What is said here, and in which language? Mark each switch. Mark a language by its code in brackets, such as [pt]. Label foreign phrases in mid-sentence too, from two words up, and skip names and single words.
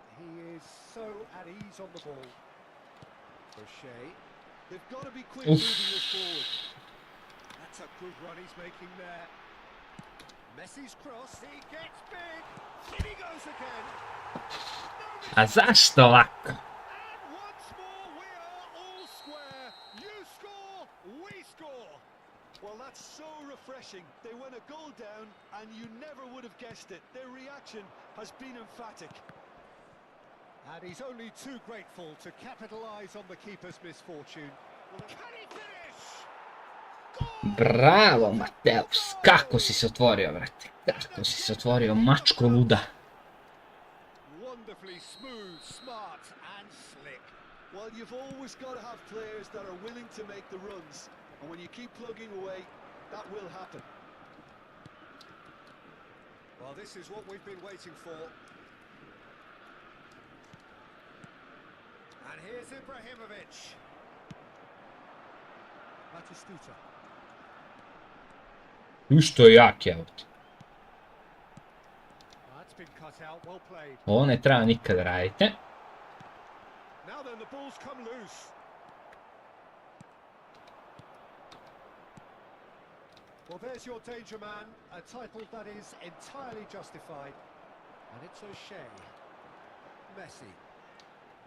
[en] He is so at ease on the ball. O'Shea. They've got to be quick Oof. moving this forward. That's a good run he's making there. Messi's cross. He gets big. In he goes again. [sr] A zašto ovako? [en] And once more we are all square. You score, we score. Well, that's so refreshing. They went a goal down, and you never would have guessed it. Their reaction has been emphatic. And he's only too grateful to capitalise on the keeper's misfortune. Can he finish? Goal! Bravo, Mateus. [sr] Kako si se otvorio, brate. Kako si se otvorio, mačko luda. [en] Wonderfully smooth, smart and slick. Well, you've always got to have players that are willing to make the runs. And when you keep plugging away, that will happen. Well, this is what we've been waiting for. And here's Ibrahimovic. Batistuta. [sr] Što je jak je ovdje. [en] That's been cut out, well played. [sr] Ovo ne treba nikad radite. [en] Now then, the ball's come loose. Well, there's your danger man, a title that is entirely justified. And it's O'Shea. Messi.